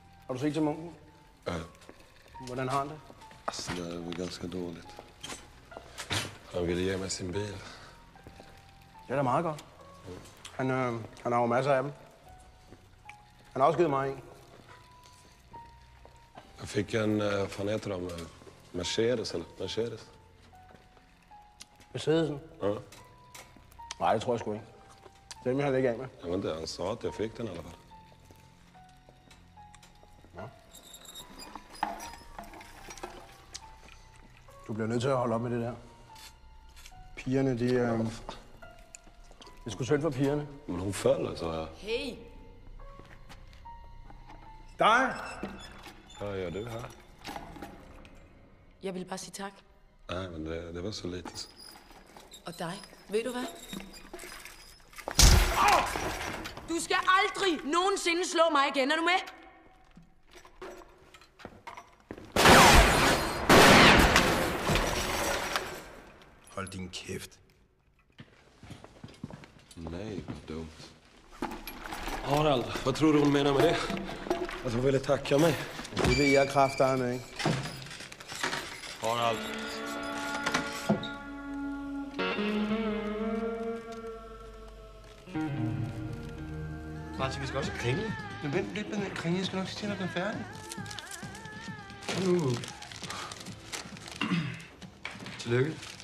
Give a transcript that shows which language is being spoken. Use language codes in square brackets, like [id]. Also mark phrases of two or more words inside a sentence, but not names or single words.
[da] Har du set til munken? Ja. Hvordan har han det? [sv] Alltså, det var ganska dåligt. Han ville ge mig sin bil. [da] Det er da meget godt. Han har jo masser af dem. Han har også givet mig en. [sv] Jag fick en, vad heter de? Mercedes eller? Mercedes? Mercedesen? Ja. [da] Nej, det tror jeg sgu ikke. Den vil han ikke af med. [sv] Jag vet inte, han sa att jag fick den i alla fall. Ja. [da] Du bliver nødt til at holde op med det der. Pigerne, det er sgu synd for pigerne. Men hun falder, så jeg. Hey! Dig! Hvad gør du her? Jeg vil bare sige tak. [sv] Nej, men det var så lite. [da] Og dig. Ved du hvad? Du skal aldrig nogensinde slå mig igen. Er du med? Hold din kæft. [sv] Nej, vad dumt. Harald, vad tror du hon menar med det? Att hon ville tacka mig? [da] Det ved jeg kraftedeme, ikke? Harald. Martin, vi skal også kringle. Men vent lidt med den kringle. Jeg skal nok sige til, at den er færdig. Tillykke.